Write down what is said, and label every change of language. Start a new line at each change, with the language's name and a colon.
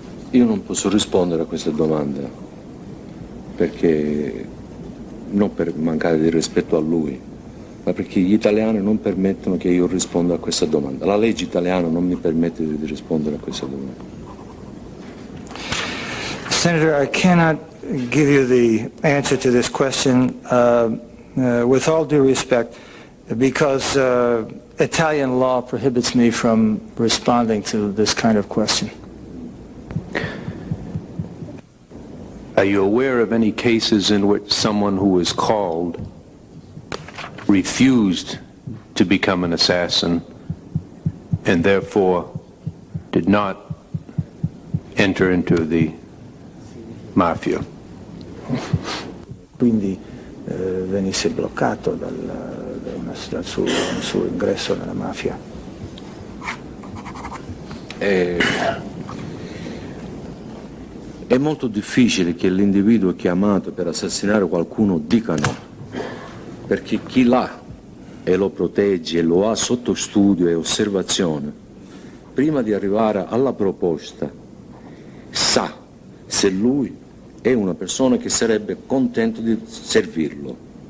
Italian: Io non posso rispondere a questa domanda, perché non per mancare di rispetto a lui, ma perché gli italiani non permettono che io risponda a questa domanda. La legge italiana non mi permette di rispondere a questa domanda.
English: Senator, I cannot give you the answer to this question with all due respect, because Italian law prohibits me from responding to this kind of question. Are you aware of any cases in which someone who was called refused to become an assassin and therefore did not enter into the Mafia?
Italian: Quindi venisse bloccato dal suo ingresso nella mafia. È molto difficile che l'individuo chiamato per assassinare qualcuno dica no, perché chi l'ha e lo protegge e lo ha sotto studio e osservazione, prima di arrivare alla proposta, sa se lui è una persona che sarebbe contento di servirlo.